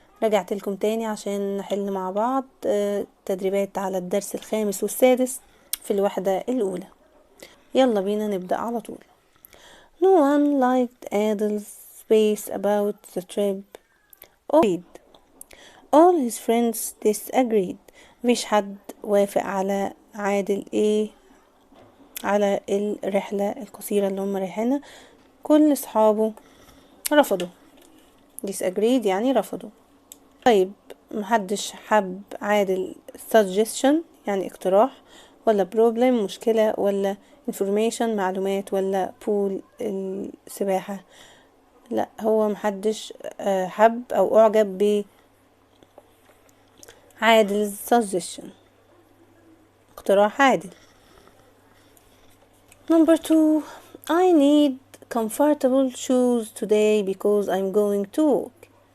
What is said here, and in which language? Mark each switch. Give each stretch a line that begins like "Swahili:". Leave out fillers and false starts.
Arabic: رجعت لكم تاني عشان نحل مع بعض تدريبات على الدرس الخامس والسادس في الوحدة الأولى. يلا بينا نبدأ على طول.
English: No one liked Adil's space about the trip. All his friends disagreed.
Arabic: مفيش حد وافق على عادل على الرحلة القصيرة اللي هم رايحينها. كل أصحابه رفضوا. disagreed يعني رفضوا. طيب محدش حب عادل suggestion يعني اقتراح، ولا problem مشكلة، ولا information معلومات، ولا pool السباحة. لا، هو محدش حب او اعجب بعادل suggestion، اقتراح عادل.
English: Number 2, I need comfortable shoes today because I'm going to walk.